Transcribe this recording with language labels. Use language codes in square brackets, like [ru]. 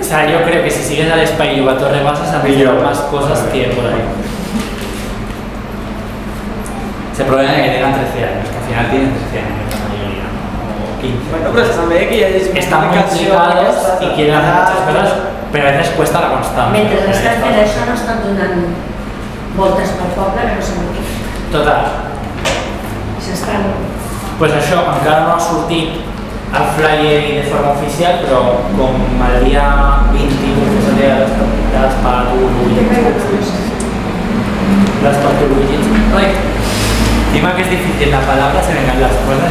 [es] O sea, yo creo que si sigues al Espai Jove Torrebesses habría más cosas que por ahí. Ese problema es que tengan 13 años, que al final tienen 13 años la mayoría, o 15. [ca] Bueno, pero está bé que hi hagi [es] Están muy implicados y quieren hacer muchas cosas, pero a veces cuesta la constancia. [ca] Mentre estan fent això no estan donant voltes pel poble que no sabem què. Total. S'estan... Pues això encara no ha sortit el flyer de forma oficial, però com el dia 21 que és el dia de les patologies. Las patologies. [es] Encima que es difícil la palabra, se me caen las cosas.